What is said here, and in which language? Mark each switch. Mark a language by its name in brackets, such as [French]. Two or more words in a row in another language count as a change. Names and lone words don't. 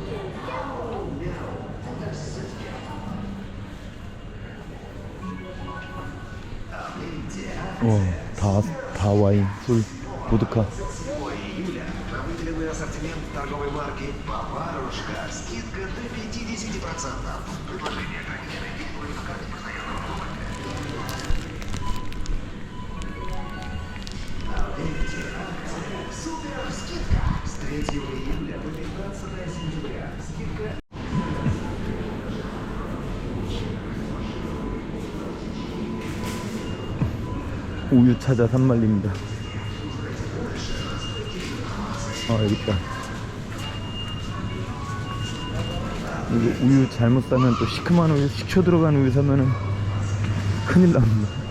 [Korean] 와, 다 와인, 술, 보드카. [Russian] Выделенный ассортимент торговой марки «Баварушка». Скидка до 50%. Предложение ограничено действует в карте постоянного покупателя. Супер скидка с 3 июля по 15 сентября. Скидка. [Korean] 우유 찾아 산말립니다. 여기 있다. 이거 우유 잘못 사면 또 시큼한 우유, 식초 들어간 우유 사면은 큰일 납니다.